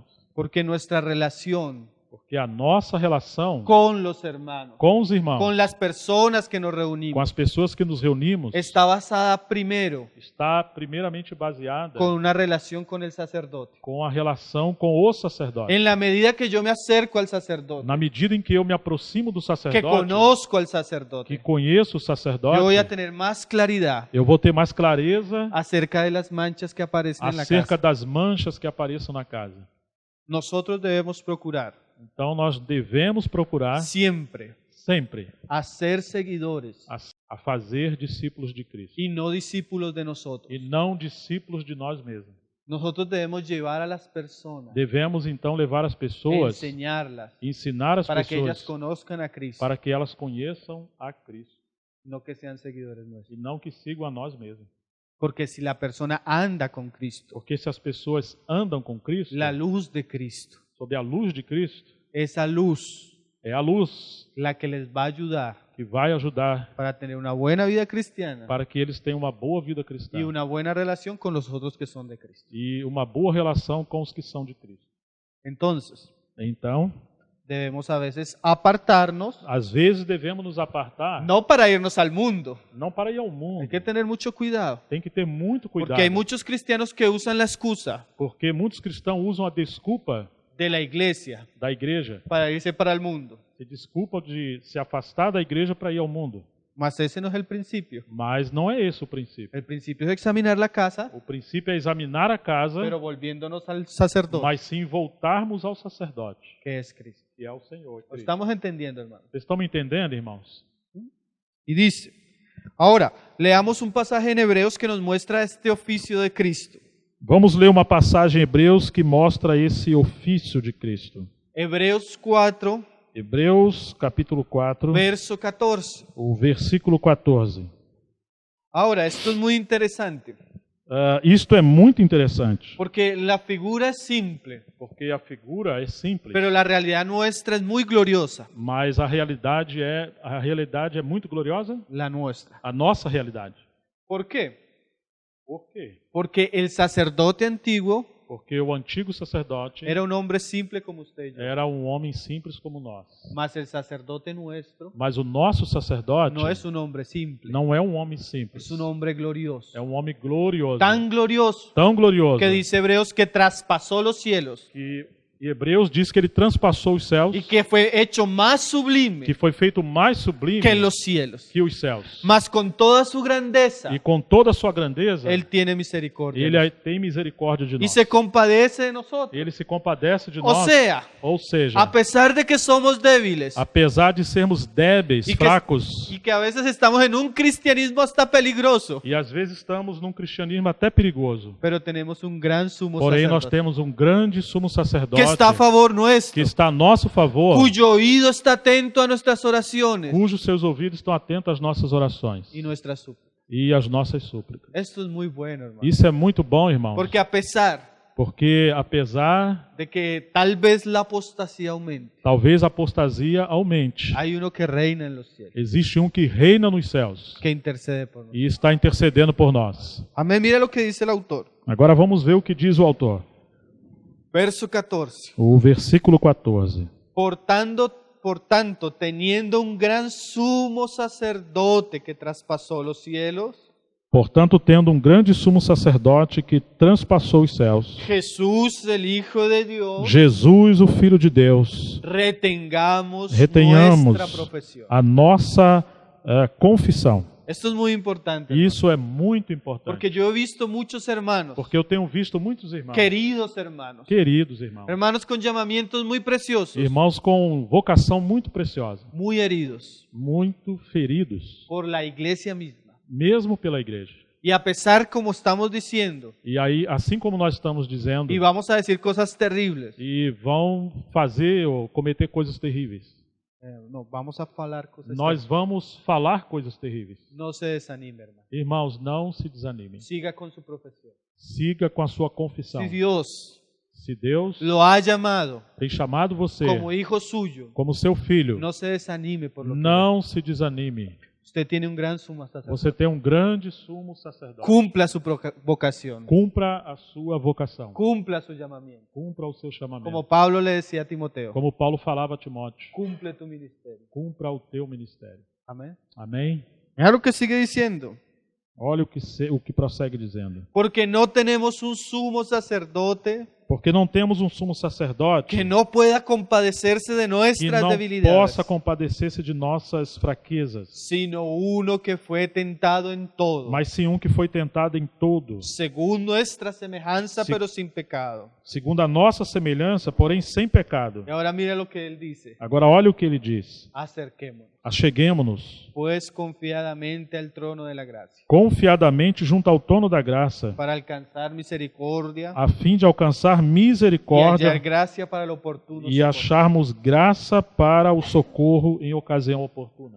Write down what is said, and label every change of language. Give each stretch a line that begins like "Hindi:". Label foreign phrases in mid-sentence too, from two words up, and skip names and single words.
Spanish: porque nuestra relación
Portuguese: porque a nossa relação
Spanish: con los hermanos,
Portuguese: com os irmãos,
Spanish: con las personas que nos
Portuguese: com
Spanish: reunimos,
Portuguese: as pessoas que nos reunimos,
Spanish: está basada primero
Portuguese: está primeiramente baseada
Spanish: con una relación con el sacerdote.
Portuguese: com a relação com o sacerdote.
Spanish: En la medida que yo me acerco al sacerdote,
Portuguese: Na medida em que eu me aproximo do
Spanish: que
Portuguese: sacerdote,
Spanish: conozco al que sacerdote,
Portuguese: conheço o
Spanish: yo
Portuguese: sacerdote,
Spanish: voy a tener más claridad
Portuguese: eu vou ter mais clareza
Spanish: acerca de las manchas que aparecen en la
Portuguese: acerca
Spanish: casa.
Portuguese: das manchas que apareçam na casa.
Spanish: Nosotros debemos procurar
Portuguese: Então nós devemos procurar
Spanish: siempre
Portuguese: sempre
Spanish: a ser seguidores
Portuguese: a fazer discípulos de Cristo
Spanish: y no discípulos de nosotros.
Portuguese: e não discípulos de nós mesmos.
Spanish: Nosotros debemos llevar a las personas,
Portuguese: Devemos então levar as pessoas,
Spanish: enseñarlas,
Portuguese: ensinar as
Spanish: para que ellas
Portuguese: pessoas
Spanish: conozcan a Cristo,
Portuguese: para que elas conheçam a Cristo
Spanish: no que sean seguidores nuestros.
Portuguese: e não que sigam a nós mesmos.
Spanish: Porque si la persona anda con Cristo,
Portuguese: Porque se as pessoas andam com Cristo,
Spanish: la luz de Cristo,
Portuguese: sob a luz de Cristo,
Spanish: esa luz
Portuguese: é a luz
Spanish: la que les va a ayudar
Portuguese: que vai ajudar
Spanish: para tener una buena vida cristiana
Portuguese: para que eles tenham uma boa vida cristã
Spanish: y una buena relación con los otros que son de Cristo.
Portuguese: e uma boa relação com os que são de Cristo.
Spanish: Entonces,
Portuguese: Então,
Spanish: debemos a veces apartarnos,
Portuguese: às vezes devemos nos apartar,
Spanish: no para irnos al mundo.
Portuguese: não para ir ao mundo.
Spanish: Hay que tener mucho cuidado,
Portuguese: Tem que ter muito cuidado,
Spanish: porque hay muchos cristianos que usan la excusa
Portuguese: porque muitos cristãos usam a desculpa
Spanish: de la iglesia
Portuguese: da igreja,
Spanish: para irse para el mundo.
Portuguese: se desculpa de se afastar da igreja para ir ao mundo.
Spanish: Mas ese no es el principio.
Portuguese: Mas não é esse o princípio.
Spanish: El principio es examinar la casa,
Portuguese: O princípio é examinar a casa,
Spanish: pero volviéndonos al sacerdote,
Portuguese: mas sim voltarmos ao sacerdote,
Spanish: que es Cristo.
Portuguese: que é o Senhor.
Spanish: ¿Lo estamos entendiendo, hermano?
Portuguese: Vocês estão me entendendo, irmãos?
Spanish: Y dice, ahora, leamos un pasaje en Hebreos que nos muestra este oficio de Cristo.
Portuguese: Vamos ler uma passagem em Hebreus que mostra esse ofício de Cristo.
Spanish: Hebreos 4,
Portuguese: Hebreus capítulo 4,
Spanish: verso 14.
Portuguese: o versículo 14.
Spanish: Ahora, esto es muy interesante,
Portuguese: Isto é muito interessante,
Spanish: porque la figura es simple,
Portuguese: porque a figura é simples,
Spanish: pero la realidad nuestra es muy gloriosa.
Portuguese: mas a realidade é muito gloriosa,
Spanish: La nuestra.
Portuguese: a nossa realidade.
Spanish: ¿Por quê?
Portuguese: Por quê?
Spanish: Porque el sacerdote antiguo
Portuguese: Porque o antigo sacerdote
Spanish: era un hombre simple como usted y yo.
Portuguese: era um homem simples como nós.
Spanish: Mas el sacerdote nuestro
Portuguese: Mas o nosso sacerdote
Spanish: no es un hombre simple,
Portuguese: não é um homem simples.
Spanish: es un hombre glorioso.
Portuguese: É um homem glorioso.
Spanish: Tan glorioso
Portuguese: Tão glorioso
Spanish: que dice Hebreos que traspasó los cielos
Portuguese: que Hebreus diz que ele transpassou os céus,
Spanish: y que fue hecho más sublime
Portuguese: que foi feito mais sublime
Spanish: que los cielos.
Portuguese: que os céus.
Spanish: Mas con toda su grandeza,
Portuguese: E com toda a sua grandeza,
Spanish: Él tiene misericordia.
Portuguese: ele tem misericórdia de
Spanish: Y
Portuguese: nós.
Spanish: se compadece de nosotros.
Portuguese: Ele se compadece de
Spanish: O
Portuguese: nós.
Spanish: sea,
Portuguese: Ou seja,
Spanish: a pesar de que somos débiles
Portuguese: apesar de sermos débeis,
Spanish: Y que-
Portuguese: fracos,
Spanish: y que a veces estamos en un cristianismo hasta peligroso,
Portuguese: e às vezes estamos num cristianismo até perigoso,
Spanish: pero tenemos un gran sumo
Portuguese: porém nós
Spanish: sacerdote
Portuguese: temos um grande sumo sacerdote
Spanish: que está a favor nuestro,
Portuguese: que está a nosso favor,
Spanish: cuyo oído está atento a nuestras oraciones
Portuguese: cujos seus ouvidos estão atentos às nossas orações
Spanish: y nuestras súplicas.
Portuguese: e às nossas súplicas.
Spanish: Esto es muy bueno, hermano.
Portuguese: Isso é muito bom, irmãos,
Spanish: Porque a pesar
Portuguese: porque apesar,
Spanish: de que tal vez la apostasía aumente,
Portuguese: talvez a apostasia aumente,
Spanish: hay uno que reina en los cielos,
Portuguese: existe um que reina nos céus
Spanish: que intercede por nosotros.
Portuguese: e está intercedendo por nós.
Spanish: Amén. Mira lo que dice el autor.
Portuguese: Agora vamos ver o que diz o autor.
Spanish: Verso 14.
Portuguese: O versículo 14.
Spanish: Por tanto, teniendo un gran sumo sacerdote que traspasó los cielos,
Portuguese: Portanto, tendo um grande sumo sacerdote que transpassou os céus,
Spanish: Jesús, el Hijo de Dios,
Portuguese: Jesus, o Filho de Deus,
Spanish: retenhamos
Portuguese: retenhamos
Spanish: nuestra profesión.
Portuguese: a nossa confissão.
Spanish: Esto es muy importante,
Portuguese: E isso é muito importante,
Spanish: porque yo he visto muchos hermanos,
Portuguese: porque eu tenho visto muitos irmãos,
Spanish: queridos hermanos,
Portuguese: queridos irmãos,
Spanish: hermanos con llamamientos muy preciosos,
Portuguese: irmãos com vocação muito preciosa,
Spanish: muy heridos
Portuguese: muito feridos,
Spanish: por la iglesia misma.
Portuguese: mesmo pela igreja.
Spanish: Y a pesar, como estamos diciendo,
Portuguese: E aí, assim como nós estamos dizendo,
Spanish: y vamos a decir cosas terribles,
Portuguese: e vão fazer ou cometer coisas terríveis.
Spanish: no, vamos a falar cosas
Portuguese: Nós vamos falar coisas terríveis.
Spanish: terribles. No se desanime, hermano.
Portuguese: Irmãos, não se desanimem.
Spanish: Siga con su profesión.
Portuguese: Siga com a sua confissão.
Spanish: Si Dios
Portuguese: Se Deus
Spanish: lo ha llamado
Portuguese: tem chamado você
Spanish: como hijo suyo,
Portuguese: como seu filho,
Spanish: no se desanime por lo que
Portuguese: não se desanime.
Spanish: usted tiene un gran sumo sacerdote.
Portuguese: Você tem um grande sumo sacerdote.
Spanish: Cumpla su vocación,
Portuguese: Cumpra a sua vocação.
Spanish: cumpla su llamamiento.
Portuguese: Cumpra o seu chamamento.
Spanish: Como Pablo le decía a Timoteo,
Portuguese: Como Paulo falava a Timóteo.
Spanish: cumple tu ministerio.
Portuguese: Cumpra o teu ministério.
Spanish: Amén.
Portuguese: Amém?
Spanish: Mira lo que sigue diciendo.
Portuguese: Olha o que prossegue dizendo.
Spanish: Porque no tenemos un sumo sacerdote
Portuguese: Porque não temos um sumo sacerdote
Spanish: que no pueda compadecerse de
Portuguese: que
Spanish: nuestras
Portuguese: não
Spanish: debilidades,
Portuguese: possa compadecer-se de nossas fraquezas,
Spanish: sino uno que fue tentado en todo,
Portuguese: mas sim um que foi tentado em todo,
Spanish: según nuestra semejanza, Sí. pero sin pecado.
Portuguese: segundo a nossa semelhança, porém sem pecado.
Spanish: Y ahora mira lo que él dice.
Portuguese: Agora olha o que ele diz.
Spanish: Acerquémonos,
Portuguese: Acheguemo-nos
Spanish: pues, confiadamente al trono de la gracia,
Portuguese: confiadamente junto ao trono da graça,
Spanish: para alcanzar misericordia
Portuguese: a fim de alcançar
Spanish: y hallar
Portuguese: misericórdia
Spanish: gracia para el oportuno
Portuguese: e
Spanish: socorro.
Portuguese: acharmos graça para o socorro em ocasião oportuna.